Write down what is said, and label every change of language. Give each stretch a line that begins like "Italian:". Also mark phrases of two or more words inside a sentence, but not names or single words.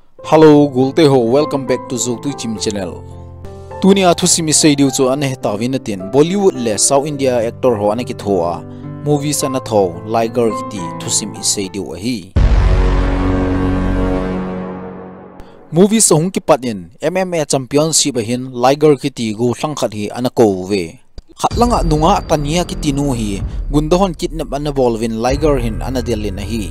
Thado Chin: Hello, gulte ho.
English: Welcome back to
Thado Chin: Zogtu Chim channel. Tunia thusimi seidiu chu ane tawinatin Bollywood le South India actor ho anaki thoa movies ana tho liger kiti thusimi seidiu ahi. Movies hung ki patin
English: MMA championship
Thado Chin: hin liger kiti gu thlangkhat hi anako ve. Khatlanga nunga tania kiti nu hi gundohon kidnap ana bolvin liger hin anadelin ahi.